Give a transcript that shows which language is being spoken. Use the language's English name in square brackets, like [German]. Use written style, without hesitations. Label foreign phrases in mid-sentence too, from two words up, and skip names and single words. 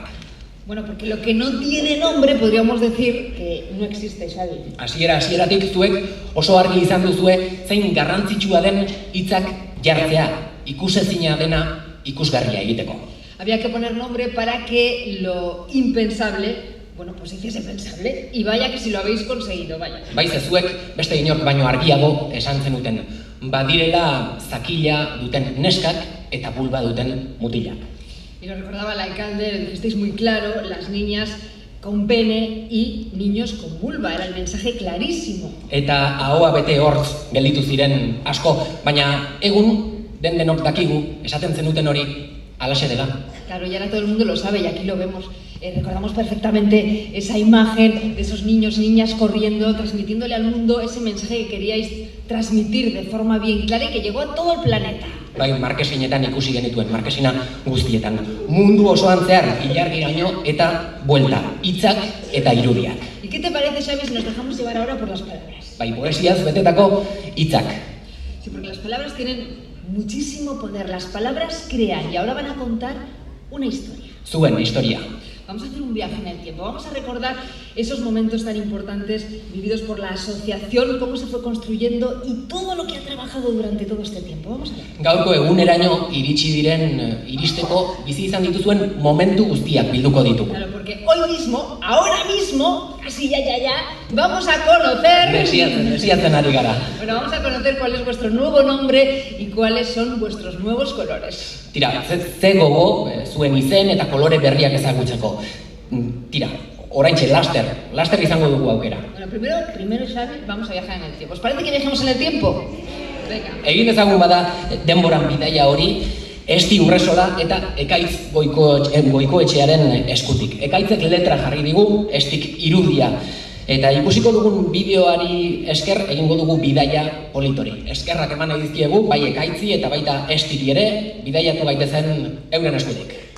[Spanish] Bueno, porque lo que no tiene nombre podríamos decir que no existe, Xabi. [Basque] Hasieratik zuek oso argi izan duzue zein garrantzitsua den hitzak jartzea, ikusezina dena ikusgarria egiteko. [Spanish] Había que poner nombre para que lo impensable, bueno, pues hiciese pensable, y vaya que si lo habéis conseguido, vaya. [Basque] Baize zuek beste inork baino argiago esan zenuten, badirela zakila duten neskak eta bulba duten mutilak. [Spanish] Y nos recordaba el alcalde, lo dijisteis muy claro, las niñas con pene y niños con vulva, era el mensaje clarísimo. [Basque] Eta ahoa bete hortz gelditu ziren asko, baina egun denok dakigu, esaten zenuten hori, alaxe dela. [Spanish] Claro, y ahora todo el mundo lo sabe y aquí lo vemos. Recordamos perfectamente esa imagen de esos niños y niñas corriendo, transmitiéndole al mundo ese mensaje que queríais transmitir de forma bien clara y que llegó a todo el planeta. [Basque] Bai, markesinetan ikusi genituen, markesina guztietan. Mundu osoan zehar, ilargiraino eta buelta, hitzak eta irudiak. [Spanish] ¿Y qué te parece, Xavi, si nos dejamos llevar ahora por las palabras? [Basque] Bai, poesiaz betetako hitzak. [Spanish] Sí, porque las palabras tienen muchísimo poder, las palabras crean y ahora van a contar una historia. [Basque] Zuen historia. [Spanish] Vamos a hacer un viaje en el tiempo, vamos a recordar esos momentos tan importantes vividos por la asociación, cómo se fue construyendo y todo lo que ha trabajado durante todo este tiempo. Vamos a ver. [Basque] Gaurko eguneraino iristeko bizi izan dituzuen momentu guztiak bilduko ditugu. [Spanish] Claro, porque hoy mismo, ahora mismo, casi ya, vamos a conocer... [Basque] Desiatzen ari gara. [Spanish] Bueno, vamos a conocer cuál es vuestro nuevo nombre y cuáles son vuestros nuevos colores. [Basque] Tira, ze gogo zuen izen eta kolore berriak ezagutzeko. Tira, oraintxe laster izango dugu aukera. [Spanish] Bueno, primero, Xavi, vamos a viajar en el tiempo. ¿Os parece que viajemos en el tiempo? Venga. [Basque] Egin ezagun bada denboran bidaia hori, Esti Urresola eta Ekaitz Goikoetxearen eskutik. Ekaitzek letra jarri digu, Estik irudia. Eta ikusiko dugun bideoari esker egingo dugu bidaia politori. Eskerrak eman nahi dizkiegu, bai Ekaitzi eta baita Estiri ere, bidaiatu gaitezen euren eskutik.